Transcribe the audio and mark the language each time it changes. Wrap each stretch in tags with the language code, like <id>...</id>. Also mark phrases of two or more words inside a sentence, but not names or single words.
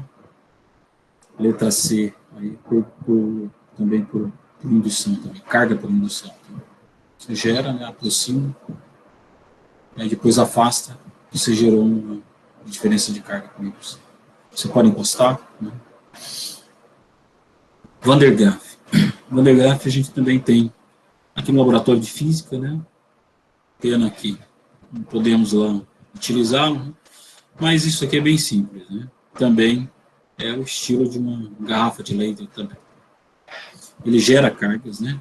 <pt>Letra C, aí também por indução, também, carga por indução. Também. Você gera, né, aproxima, aí depois afasta, e você gerou uma diferença de carga por indução. Você pode encostar. Né? Van der Graaf. Van der Graaf a gente também tem aqui no laboratório de física, né? Pena que não podemos lá utilizá-lo, mas isso aqui é bem simples, né? Também é o estilo de uma garrafa de leite também. Ele gera cargas, né?</pt>